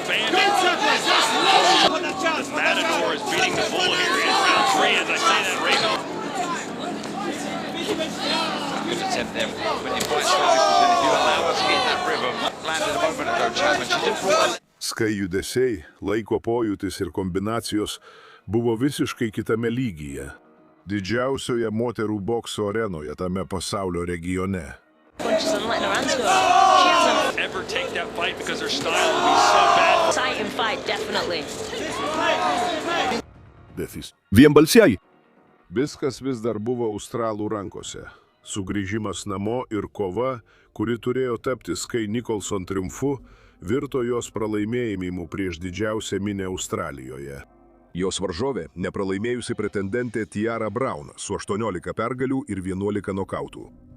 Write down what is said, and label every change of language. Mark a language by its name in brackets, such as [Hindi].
[English] Matador is beating the bull here in round 3, as I say that, Raven. Good attempt there, when you fight strong, and if you allow us to get that rhythm, landed a moment ago, Chapman, she did pull. [Lithuanian] Sky judesiai, laiko pojūtis ir kombinacijos buvo visiškai kitame lygyje. Didžiausioje moterų bokso arenoje tame pasaulio regione. [English] Ever take that fight because her style will be so bad. Exciting fight, definitely. [Lithuanian] Vienbalsiai. Viskas vis dar buvo australų rankose. Sugrįžimas namo ir kova, kuri turėjo tapti Sky Nicholson triumfu, virto jos pralaimėjimu prieš didžiausią minią Australijoje. Jos varžovė nepralaimėjusi pretendentė Tiara Brown su 18 pergalių ir 11 nokautų.